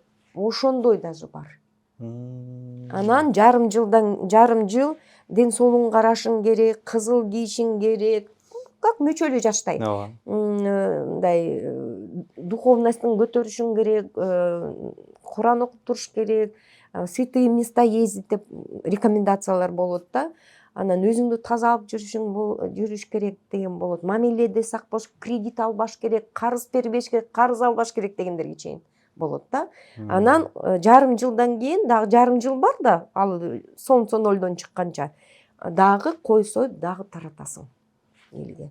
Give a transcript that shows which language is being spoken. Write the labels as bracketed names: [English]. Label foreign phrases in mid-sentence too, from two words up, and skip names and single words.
[Kyrgyz] Ошондой даже бар. Анан жарым жыл ден соолугун карашың керек, кызыл кийишиң керек. Как мүчөлүү жаштай. Мындай духовностун көтөрүшүң керек, Куран окуп туруш керек, [Russian] святые места ездить [Kyrgyz] деп рекомендациялар болот да. Анан өзүңдү таза алып жүрүш керек деген болот. Мамиледе сак болуш, кредит албаш керек, карыз бербеш керек, карыз албаш керек дегендерге чейин болот да. Анан жарым жылдан кийин дагы жарым жыл бар да, ал солнце 0дон чыкканча дагы кой союп, дагы таратасың элге.